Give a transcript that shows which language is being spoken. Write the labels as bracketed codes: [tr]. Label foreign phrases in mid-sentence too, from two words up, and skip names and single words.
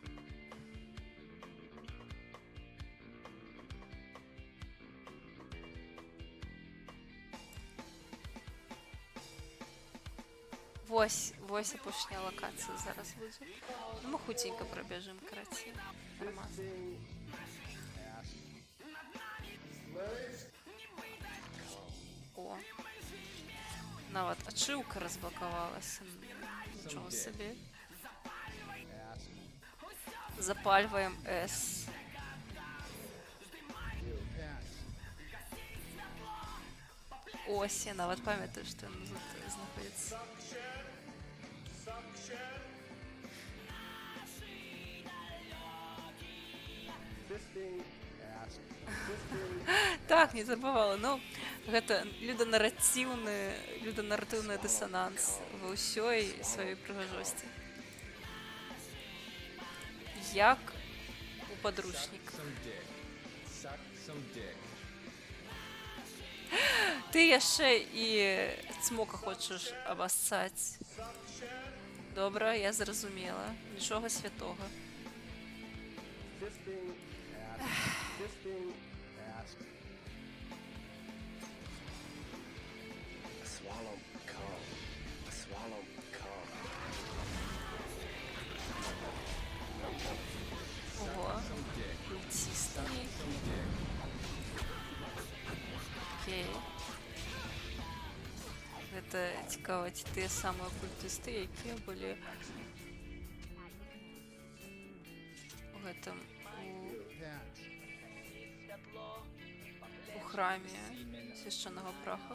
[be] Вось апошняя локація зараз будзе. [ru] Ну, мы хутенько пробежим, караці. Нормально. О. [be] Нават ачыўка разблокавалася. [uk] Нічого собі. Запальваем S. [be] Ось, я нават памятаю, што ён тут знаходіцца. Так, не забывала. Ну, гэта люданарратыўны дысананс ва ўсёй сваёй прыгажосці. Як у падручніка. Ты яшчэ і цмока хочаш абассаць. Добра, я зразумела. Нічога святога. [en] Swallow. Come. Swallow. Come. [be] Ого. [ru] Культисты. Окей. [be] Гэта цікава, ці тыя самыя культысты, якія былі у гэтым у храме свяшчэннага праха.